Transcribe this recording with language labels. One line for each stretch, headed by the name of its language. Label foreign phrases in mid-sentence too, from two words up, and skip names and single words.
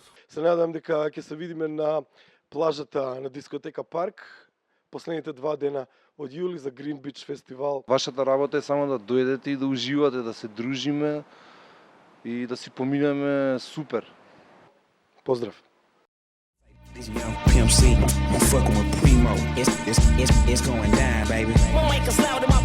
Macedonian: Се надам дека ќе се видиме на плажата на дискотека Парк последните 2 дена од јули за Green Beach фестивал. Вашата работа е само да дојдете и да уживате, да се дружиме и да си поминеме супер. Поздрав!
English: This young Pimp C, I'm fucking with Primo. It's going down, baby. Won't make us loud